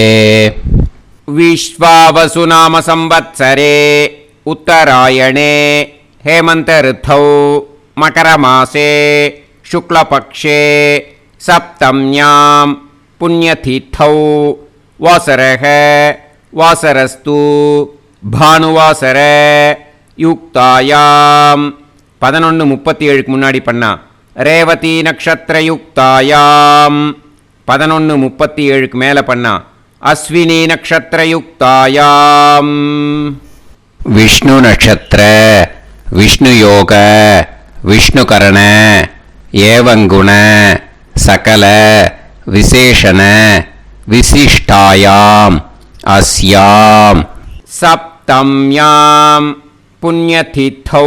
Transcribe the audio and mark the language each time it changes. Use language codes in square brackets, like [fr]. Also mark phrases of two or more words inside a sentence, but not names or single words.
[sa] विश्वावसु नाम संवत्सरे उत्तरायणे हेमंत ऋतौ मकरमासे शुक्लपक्षे सप्तम्यां पुण्यतिथौ वासरः वासरस्तु भानुवासर யுக்தாயாம் 11:37 [ta] முன்னாடி பண்ணா. [sa] रेवती नक्षत्र युक्तायाम् 11:37 [ta] மேல பண்ணா. [sa] अश्विनी नक्षत्र युक्तायाम्. विष्णु नक्षत्र विष्णु योग विष्णु करण एवंगुण सकल विशेषण विशिष्टायाम् अस्याम् सप्तम्याम् पुण्यतिथौ.